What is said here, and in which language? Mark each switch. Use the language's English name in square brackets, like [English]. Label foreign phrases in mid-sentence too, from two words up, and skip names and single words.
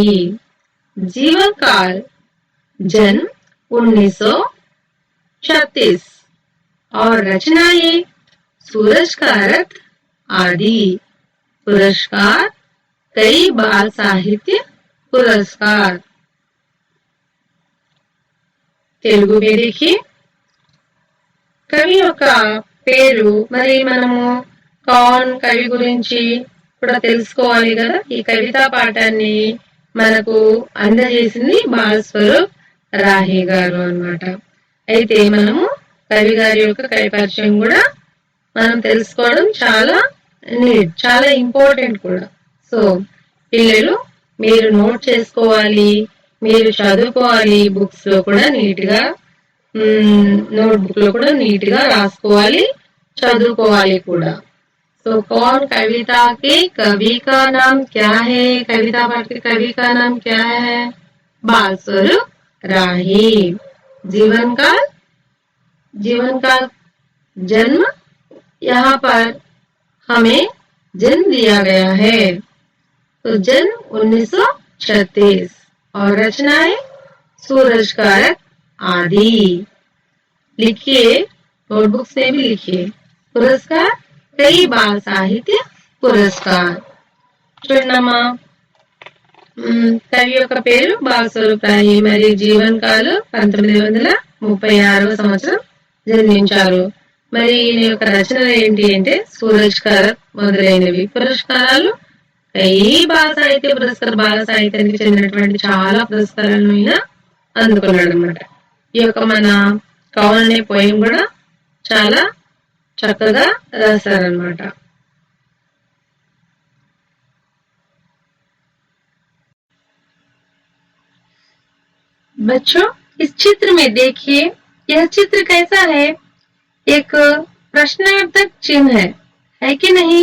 [Hindi] जीवन काल जन्म 1936 और रचनाएं सूरज का रथ आदि। पुरस्कार कई बाल साहित्य पुरस्कार। తెలుగు में देखिए। [Telugu] కవి యొక్క పేరు, మరి మనము కౌన్ కవి గురించి కూడా తెలుసుకోవాలి కదా. ఈ కవితా పాఠాన్ని మనకు అందజేసింది బాల్ స్వరూప్ రాహి గారు అన్నమాట. అయితే మనము కవి గారి యొక్క కవి పరిచయం కూడా మనం తెలుసుకోవడం చాలా ఇంపార్టెంట్ కూడా. సో పిల్లలు మీరు నోట్ చేసుకోవాలి, మీరు చదువుకోవాలి, బుక్స్ లో కూడా నీట్ గా నోట్బుక్ లో కూడా నీట్ గా రాసుకోవాలి, చదువుకోవాలి కూడా. [Hindi] तो कौन कविता के कवि का नाम क्या है? कविता पाठ के कवि का नाम क्या है? बाल स्वरूप राही। जीवन काल जन्म, यहाँ पर हमें जन्म दिया गया है, तो जन्म 1936 और रचनाएं सूरज का रथ आदि। लिखिए, नोटबुक्स में भी लिखिए। पुरस्कार कई बाल साहित्य पुरस्कार। [Telugu] చూడమ్మా, కవి యొక్క పేరు బాల్ స్వరూప్ రాహి, మరి [Hindi] जीवन काल [Telugu] 1936వ సంవత్సరం జన్మించారు. మరి ఈయన యొక్క రచనలు ఏంటి అంటే సూరజ్ కా రథ్ మొదలైనవి. పురస్కారాలు [Hindi] कई बाल साहित्य पुरस्कार, [Telugu] బాల సాహిత్యానికి చెందినటువంటి చాలా పురస్కారాలను ఈయన అందుకున్నాడు అనమాట. ఈ యొక్క మన కౌన్ అనే పోయం కూడా చాలా చక్కగా రాశారన్నమాట. [Hindi] बच्चों, इस चित्र में देखिए, यह चित्र कैसा है? एक प्रश्नार्थक चिन्ह है कि नहीं?